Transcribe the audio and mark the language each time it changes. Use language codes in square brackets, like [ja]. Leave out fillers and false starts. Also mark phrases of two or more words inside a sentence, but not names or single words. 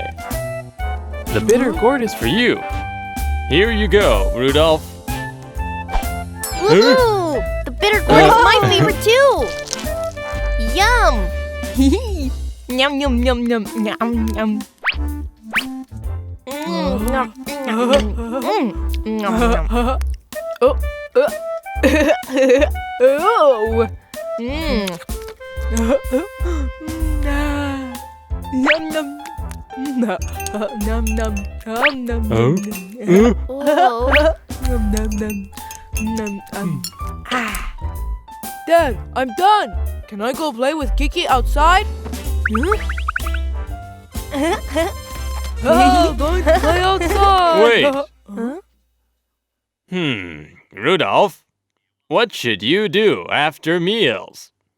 [en] The bitter gourd is for you. Here you go, Rudolph. Woohoo! The bitter gourd is my favorite too. Yum! Yum yum yum yum yum yum. Yum, yum, yum. Oh. Yum yum. Nom nom nom nom nom. Oh. Nom nom nom. Nom. Dad, I'm done. Can I go play with Kiki outside? Going to play outside. Wait. Rudolph, what should you do after meals?